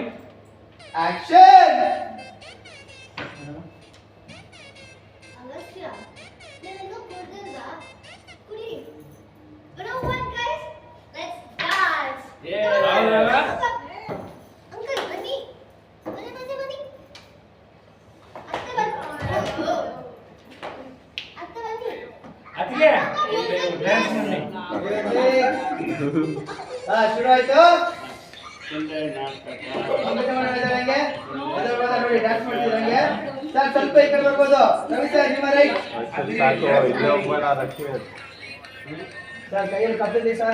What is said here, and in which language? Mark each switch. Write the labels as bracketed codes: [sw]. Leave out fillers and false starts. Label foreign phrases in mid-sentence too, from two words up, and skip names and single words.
[en] Action. [kn] Agastya, ನೀನು ಕುಡಿಲ್ದ ಕುಡಿ. [en] You know what, guys? Let's dance. Uncle, [kn] ಬನ್ನಿ. ಬನ್ನಿ. ಅತ್ತೆ ಬನ್ನಿ. ಅತ್ತೆ ಬನ್ನಿ. ಅತ್ತಿಗೆ ಡ್ಯಾನ್ಸ್ ಮಾಡಿ ಶುರು ಆಯ್ತು. ನೋಡಿ ಡ್ಯಾನ್ಸ್ ಮಾಡ್ತಿರಂಗೆ. ಸರ್ ಸ್ವಲ್ಪ ಈ ಕಡೆ ಬರ್ಬೋದು. ರವಿ ಸರ್ ನಿಮ್ಮ ರೈಟ್. ಸರ್ ಕೈಯಲ್ಲಿ ಕಪ್ಪಿದೆ ಸರ್.